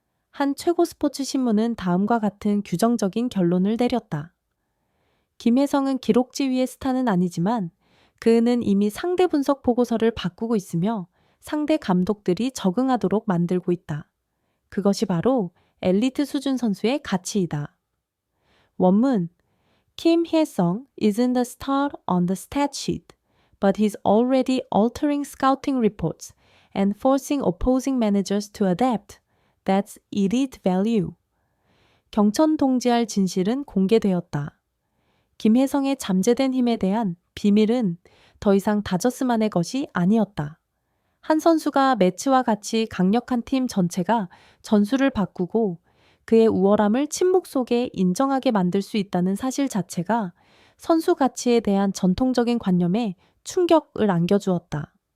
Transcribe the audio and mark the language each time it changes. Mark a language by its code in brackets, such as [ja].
[ko] 한 최고 스포츠 신문은 다음과 같은 규정적인 결론을 내렸다. 김혜성은 기록지 위의 스타는 아니지만 그는 이미 상대 분석 보고서를 바꾸고 있으며 상대 감독들이 적응하도록 만들고 있다. 그것이 바로 엘리트 수준 선수의 가치이다. [en] 원문 Kim Hye-sung isn't the star on the stat sheet, but he's already altering scouting reports and forcing opposing managers to adapt. That's elite value. [ko] 경천 동지할 진실은 공개되었다. 김혜성의 잠재된 힘에 대한 비밀은 더 이상 다저스만의 것이 아니었다. 한 선수가 매치와 같이 강력한 팀 전체가 전술을 바꾸고 그의 우월함을 침묵 속에 인정하게 만들 수 있다는 사실 자체가 선수 가치에 대한 전통적인 관념에 충격을 안겨주었다.